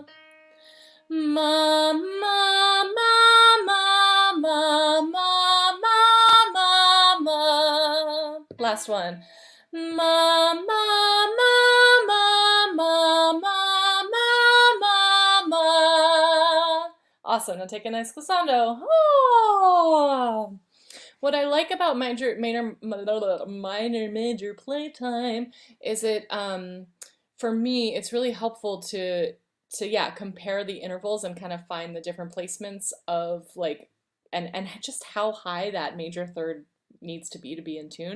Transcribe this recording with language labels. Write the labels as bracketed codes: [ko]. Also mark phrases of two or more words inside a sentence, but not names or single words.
[en] Ma, ma, ma, ma, ma, ma, ma, ma. Last one. Ma, ma, ma, ma, ma, ma, ma, ma. Awesome. Now take a nice glissando. Oh. What I like about minor major playtime is it for me, it's really helpful to yeah, compare the intervals and kind of find the different placements of like and just how high that major third needs to be in tune.